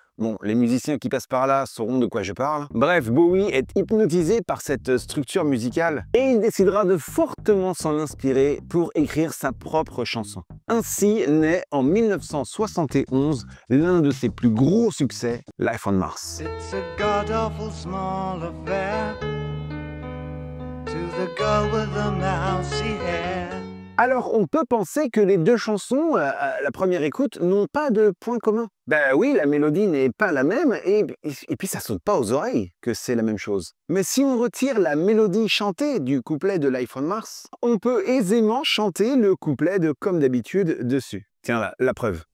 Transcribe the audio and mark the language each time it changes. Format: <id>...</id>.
<fr>Bon, les musiciens qui passent par là sauront de quoi je parle. Bref, Bowie est hypnotisé par cette structure musicale et il décidera de fortement s'en inspirer pour écrire sa propre chanson. Ainsi naît en 1971 l'un de ses plus gros succès, Life on Mars.</fr> <en>It's a god-awful small affair to the girl with the mousy hair.</en> <fr>Alors, on peut penser que les deux chansons, à la première écoute, n'ont pas de point commun. Ben oui, la mélodie n'est pas la même, et puis ça saute pas aux oreilles que c'est la même chose. Mais si on retire la mélodie chantée du couplet de Life on Mars, on peut aisément chanter le couplet de Comme d'habitude dessus. Tiens là, la preuve.</fr>